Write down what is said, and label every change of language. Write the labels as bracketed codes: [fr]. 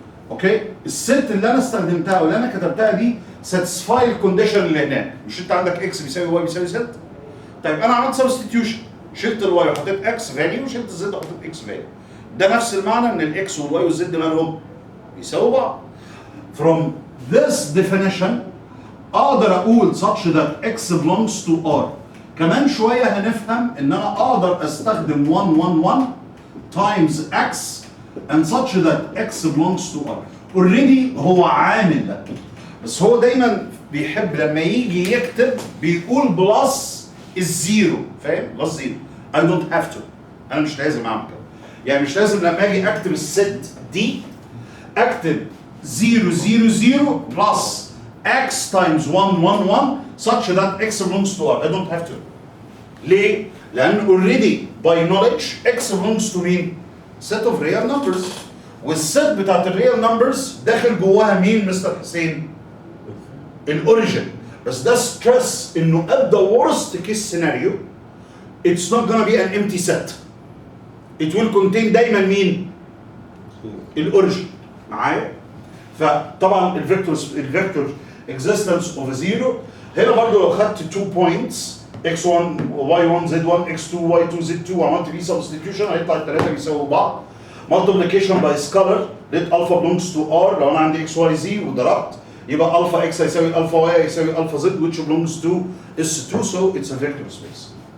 [ar] اوكي؟ الست اللي انا استخدمتها واللي انا كتبتها دي [en] satisfy [ar] الكونديشن اللي هناك. مش انت عندك x بيساوي y بيساوي z؟ طيب انا عملت سبستيتيوشن، شلت الواي وحطيت x فاليو وشلت الزد وحطيت x فاليو. ده نفس المعنى ان الاكس والواي والزد مالهم؟ بيساووا بعض. [en] From this definition [ar] اقدر اقول [en] such that x belongs to r. [ar] كمان شويه هنفهم ان انا اقدر استخدم 1 1 1 [en] times x and such that x belongs to r. already [ar] هو عامل ده بس هو دايما بيحب لما يجي يكتب بيقول بلس الزيرو، فاهم؟ بلس زيرو. [en] I don't have to. [ar] انا مش لازم اعمل كده. يعني مش لازم لما اجي اكتب الست دي اكتب [en] 0 0 0 plus x times 1 1 1 such that x belongs to r. I don't have to. [ar] ليه؟ لأن [en] already by knowledge x belongs to [ar] مين؟ [en] set of real numbers. [ar] والست بتاعت الريال نمبرز داخل جواها مين مستر حسين؟ الاوريجن. بس ده ستريس انه [en] at the worst case scenario it's not gonna be an empty set. It will contain [ar] دايما مين؟ الاوريجن. معايا؟ فطبعا الفيكتور [en] existence of a zero. [ar] هنا برضو لو خدت 2 points x1 y1 z1 x2 y2 z2 وعملت بيه substitution هيطلع الثلاثه بيساووا بعض. [en] multiplication by scalar let alpha belongs to r [ar] لو انا عندي [en] x y z وضربت يبقى alpha x هيساوي alpha y هيساوي alpha z which belongs to s2 so it's a vector space.